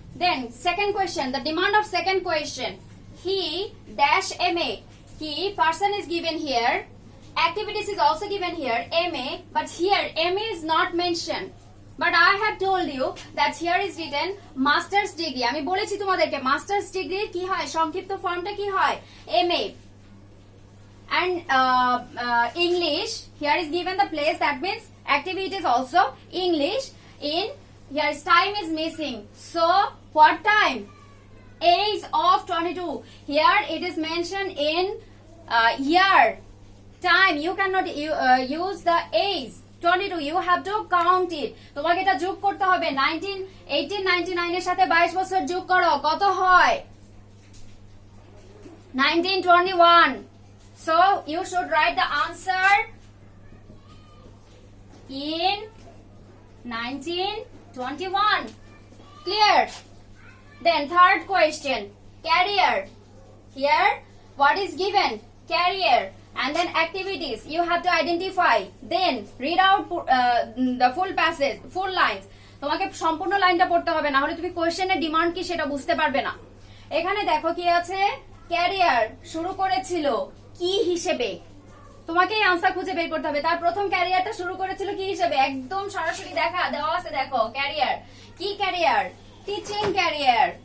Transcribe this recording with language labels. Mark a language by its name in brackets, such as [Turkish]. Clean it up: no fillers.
[English] Then second question, the demand of second question, he dash MA, he person is given here, activities is also given here, MA, but here MA is not mentioned. But I have told you that here is written master's degree. [Bangla] আমি বলেছি তোমাদেরকে masters degree কি হয়, সংক্ষিপ্ত ফর্মটা কি হয়, MA. [English] And English, here is given the place, that means activity is also English. In here time is missing, so what time? Age of 22. Here it is mentioned in year. Time, you cannot use the age 22, you have to count it. [Bangla] তোমাকে এটা যোগ করতে হবে, 1899 এর সাথে 22 বছর যোগ করো, কত হয়? [English] 1921. So you should write the answer in 1921. Clear? Then third question, career. Here what is given? Career. And then activities you have to identify. Then read out the full passage, full lines. [Bangla] তোমাকে সম্পূর্ণ লাইনটা পড়তে হবে, না হলে তুমি কোশ্চেনের demand কি সেটা বুঝতে পারবে না। এখানে দেখো কি আছে, ক্যারিয়ার শুরু করেছিল কি হিসেবে, তোমাকে এই আনসার খুঁজে বের করতে হবে। তার প্রথম ক্যারিয়ারটা শুরু করেছিল কি হিসেবে, একদম সরাসরি দেওয়া আছে, দেখো ক্যারিয়ার কি, ক্যারিয়ার টিচিং ক্যারিয়ার।